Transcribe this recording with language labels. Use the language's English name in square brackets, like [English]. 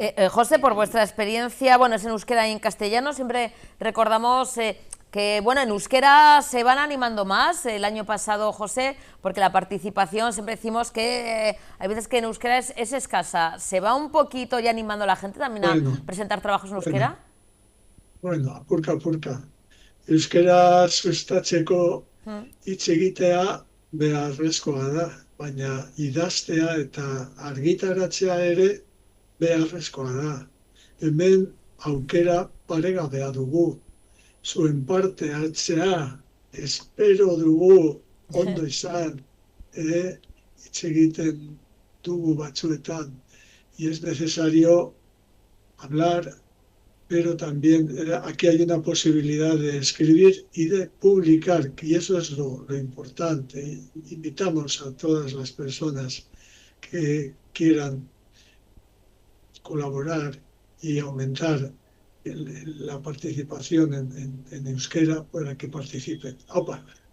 [Spanish] José, por vuestra experiencia, bueno, es en euskera y en castellano, siempre recordamos que, bueno, en euskera se van animando más. El año pasado, José, porque la participación, siempre decimos que hay veces que en euskera es escasa. ¿Se va un poquito ya animando a la gente también a presentar trabajos en euskera? [Basque] Bueno, apurka. Euskera sustatzeko hitz egitea beharrezkoa da, baina idaztea eta argitaratzea ere beharrezkoa da. Hemen aukera paregabea dugu. Zuen parte hartzea, espero dugu ondo izan, hitz egiten dugu batzuetan. [Spanish] Y es necesario hablar, pero también aquí hay una posibilidad de escribir y de publicar, y eso es lo importante. Invitamos a todas las personas que quieran colaborar y aumentar la participación en euskera para que participen. ¡Opa!